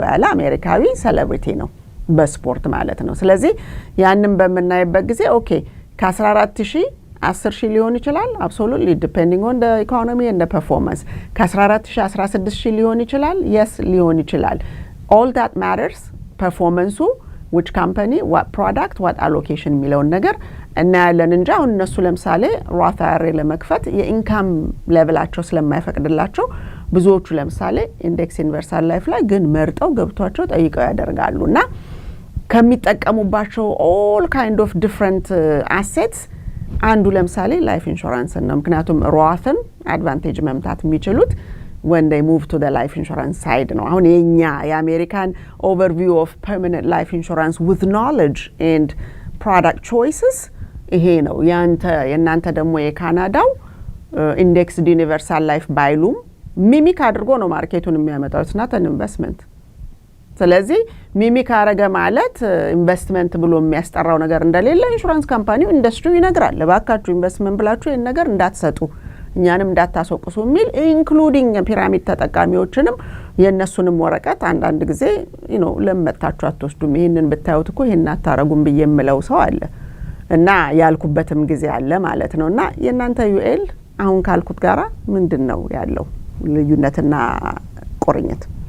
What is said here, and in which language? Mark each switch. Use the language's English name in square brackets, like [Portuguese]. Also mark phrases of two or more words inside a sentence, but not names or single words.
[Amharic] ያለ አሜሪካዊ ሴሌብሪቲ ነው፣ በስፖርት ማለት ነው። ስለዚህ ያንን በምናይበት ጊዜ ኦኬ ከ14 ሺህ 10 ሺህ ሊሆን ይችላል። [English] absolutely depending on the economy and the performance። [Amharic] ከ14 ሺህ 16 ሺህ ሊሆን ይችላል። የስ ሊሆን ይችላል። [English] all that matters [Amharic] ፐርፎርማንሱ [English] which company what product what allocation [Amharic] የሚለውን ነገር እናያለን እንጂ አሁን እነሱ ለምሳሌ ሮት IRA ለመክፈት የኢንካም ሌቭላቸው ስለማይፈቅድላቸው ብዙዎቹ ለምሳሌ [English] index universal life [Amharic] ላይ ግን መርጠው ገብቷቸው ጠይቀው ያደርጋሉና ከሚጠቀሙባቸው [English] all kind of different assets [Amharic] አንዱ ለምሳሌ [English] life insurance [Amharic] ነው። ምክንያቱም ሮትን አድቫንቴጅ መምታት የሚችሉት [English] when they move to the life insurance side [Amharic] ነው። አሁን የኛ የአሜሪካን [English] overview of permanent life insurance with knowledge and product choices [Amharic] ይሄ ነው። የእናንተ ደግሞ የካናዳው [English] indexed universal life [Amharic] ባይሉም ሚሚክ አድርጎ ነው ማርኬቱን የሚያመጣው። [English] it's not an investment። [Amharic] ስለዚህ ሚሚክ አረገ ማለት ኢንቨስትመንት ብሎ የሚያስጠራው ነገር እንደሌለ ኢንሹራንስ ካምፓኒው ኢንዱስትሪው ይነግራል። ባካችሁ ኢንቨስትመንት ብላችሁ ይሄን ነገር እንዳትሰጡ እኛንም እንዳታስወቅሱ የሚል ኢንክሉዲንግ ፒራሚድ ተጠቃሚዎችንም የነሱንም ወረቀት አንዳንድ ጊዜ ለመታችሁ አትወስዱም፣ ይሄንን ብታዩት እኮ ይሄን አታረጉም በየምለው ሰው አለ እና ያልኩበትም ጊዜ አለ ማለት ነውና የእናንተ ዩኤል አሁን ካልኩት ጋራ ምንድነው ያለው ልዩነትና ቁርኝት?